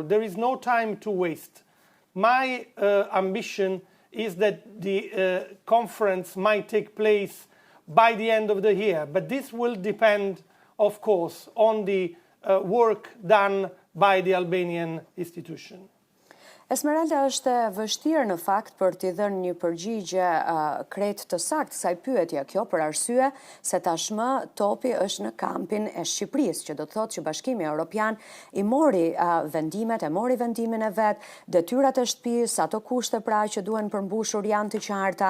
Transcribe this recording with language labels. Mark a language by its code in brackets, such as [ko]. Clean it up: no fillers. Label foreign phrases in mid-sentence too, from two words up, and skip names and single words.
[en] There is no time to waste. My ambition is that the conference might take place by the end of the year, but this will depend, of course, on the work done by the Albanian institution. [sq] Esmeralda, është vështirë në fakt për t'i dhënë një përgjigje krejt të saktë kësaj pyetje, kjo për arsye se tashmë topi është në kampin e Shqipërisë, që do të thotë që Bashkimi Evropian i mori vendimin e vet, detyrat e shtëpisë, ato kushte pra që duhen përmbushur janë të qarta.